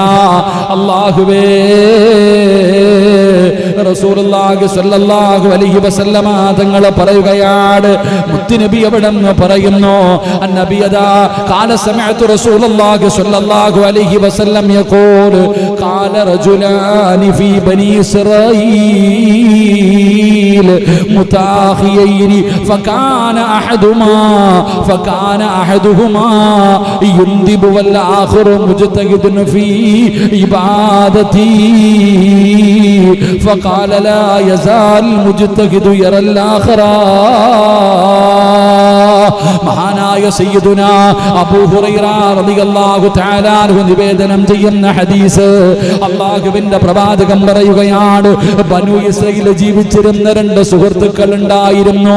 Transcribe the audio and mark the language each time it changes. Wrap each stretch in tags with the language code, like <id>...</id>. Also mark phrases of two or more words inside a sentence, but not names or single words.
<ar>അല്ലാഹുവേ, رسول الله صلى الله عليه وسلم</ar> <ml>തങ്ങൾ പറയുകയാണ്, മുത്തുനബി അവിടെ നിന്ന് പറയുന്നു,</ml> <ar>عن النبي إذا قال سمعت رسول الله صلى الله عليه وسلم يقول قال رجلان في بني إسرائيل متآخيين فكان أحدهما يذنب والآخر مجتهد في العبادة فقال لا يزال المجتهد يرى الآخرة.</ar> <ml>മഹാനായ സയ്യിദുനാ അബൂ ഹുറൈറ</ml> <ar>رضي الله تعالى عنه</ar> <ml>നിവേദനം ചെയ്യുന്ന ഹദീസ്. അല്ലാഹുവിന്റെ പ്രവാചകൻ പറയുകയാണ്, ബനൂ ഇസ്രായേൽ ജീവിച്ചിരുന്ന രണ്ട് സുഹൃത്തുക്കൾ ഉണ്ടായിരുന്നു.</ml>